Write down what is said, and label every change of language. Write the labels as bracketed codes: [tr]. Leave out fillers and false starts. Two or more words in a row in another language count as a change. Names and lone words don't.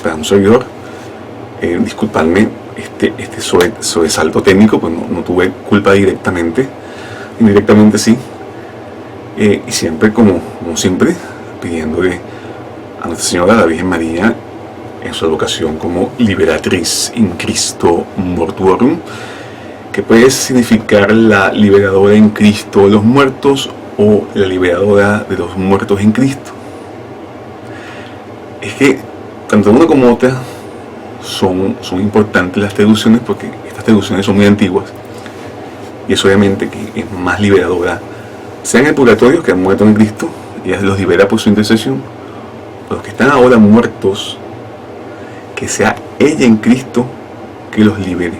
[es] Para un servidor, disculpadme este sobresalto técnico, pues no tuve culpa directamente, indirectamente sí, y siempre como siempre pidiéndole a Nuestra Señora, la Virgen María, en su advocación como [la] liberatriz in Cristo mortuorum, [es] que puede significar la liberadora en Cristo de los muertos o la liberadora de los muertos en Cristo. Es que tanto una como otra son importantes las traducciones, porque estas traducciones son muy antiguas, y es obviamente que es más liberadora, sea en el purgatorio, que han muerto en Cristo, y ella los libera por su intercesión, o los que están ahora muertos, que sea ella en Cristo que los libere.